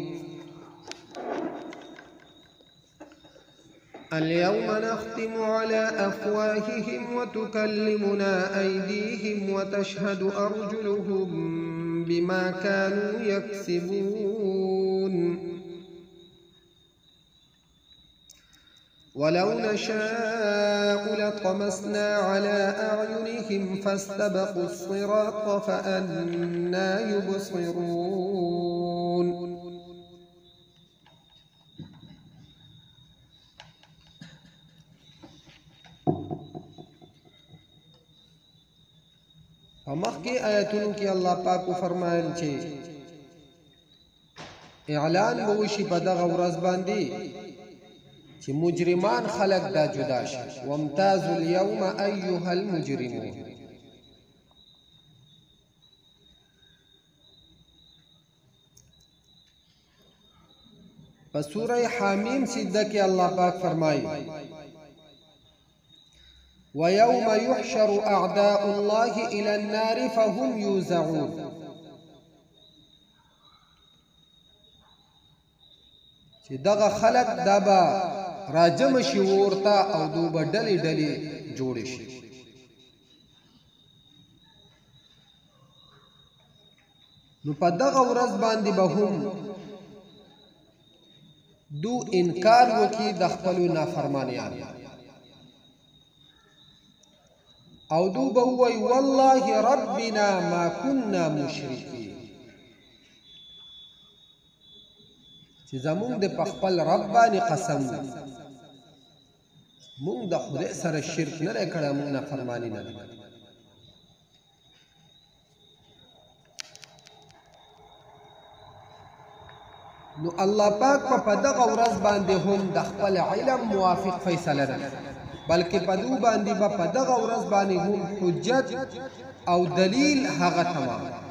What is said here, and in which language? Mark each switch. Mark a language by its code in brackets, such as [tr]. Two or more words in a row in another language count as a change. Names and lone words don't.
[ar] اليوم نختم على أفواههم وتكلمنا أيديهم وتشهد أرجلهم بما كانوا يكسبون. ولو نشاء لطمسنا على أعينهم فاستبقوا الصراط فأنى يبصرون. [ps] فمخکې آیتونو کې الله پاک فرمایل چې اعلان به وشي په دغه ورځ باندې چې مجرمان خلق دا جدا شي. [ar] وامتاز اليوم أيها المجرمون. [ps] فسورة حامیم سجدہ کې الله پاک فرمایي [ar] ويوم يحشر أعداء الله إلى النار فهم يوزعون. [ps] چې دغه خلق دابا راجم شي ورته او دوبه ډلې ډلې جوړې شي. نو په دغه ورځ باندې به هم دو انکار وکي د خپلو نافرمانیانو او دو به ووایي [ar] والله ربنا ما كنا مشرکین، [ps] چې زمونږ د په خپل رب باندې قسم مونږ د خدای سره شرک نه دی کړی، مونږ نافرماني نه دی. نو الله پاک په دغه ورځ باندې هم د خپل علم موافق فیصله نه بلکې په دو باندې به په دغه ورځ باندې هم حجت او دلیل هغه تمام.